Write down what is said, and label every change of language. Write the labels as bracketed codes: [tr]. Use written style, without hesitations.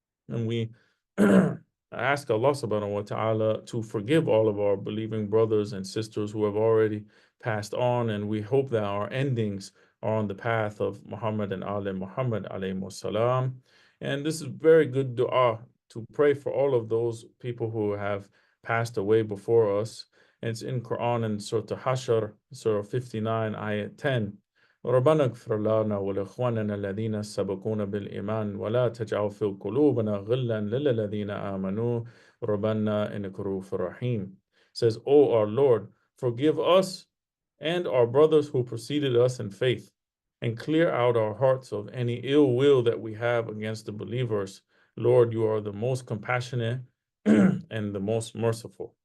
[en] And we ask Allah subhanahu wa ta'ala to forgive all of our believing brothers and sisters who have already passed on, and we hope that our endings are on the path of Muhammad and Ali Muhammad alayhi salam. And this is very good dua to pray for all of those people who have passed away before us. And it's in Quran in Surah Hashr, Surah 59, Ayat 10. [ar] ربنا اغفر لنا ولإخواننا الذين سبقونا بالإيمان ولا تجعل في قلوبنا غلا للذين آمنوا ربنا إنك رؤوف رحيم. [en] Says, O our Lord, forgive us and our brothers who preceded us in faith, and clear out our hearts of any ill will that we have against the believers. Lord, you are the most compassionate and the most merciful.